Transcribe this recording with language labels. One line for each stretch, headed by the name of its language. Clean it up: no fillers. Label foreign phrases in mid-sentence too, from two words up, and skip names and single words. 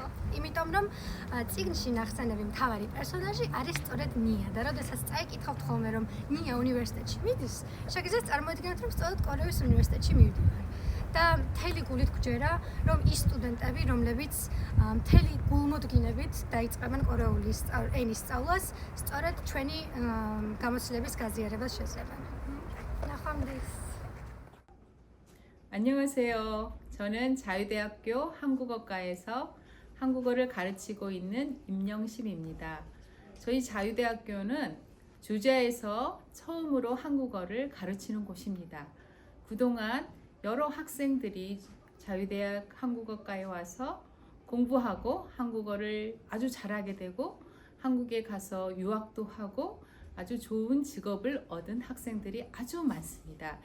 Georgian: იმიტომ რომ წიგნში ნახსენები მთავარი პერსონაჟი არის სწორედ ნია და როდესაც წაიკითხავთ ხოლმე რომ ნია უნივერსიტეტში მიდის, შეგიძლიათ წარმოიდგინოთ რომ სწორედ კორეის უნივერსიტეტში მივდივარ. და მთელი გულით გჯერა რომ ის სტუდენტები, რომლებიც მთელი გულმოდგინებით დაიწყებენ კორეული ენის სწავლას, სწორედ ჩვენი გამოცდილების გაზიარებას შეძლებენ. ნახვამდის.
Korean: 안녕하세요. 저는 자유대학교 한국어과에서 한국어를 가르치고 있는 임영심입니다. 저희 자유대학교는 주재에서 처음으로 한국어를 가르치는 곳입니다. 그동안 여러 학생들이 자유대학 한국어과에 와서 공부하고 한국어를 아주 잘하게 되고 한국에 가서 유학도 하고 아주 좋은 직업을 얻은 학생들이 아주 많습니다.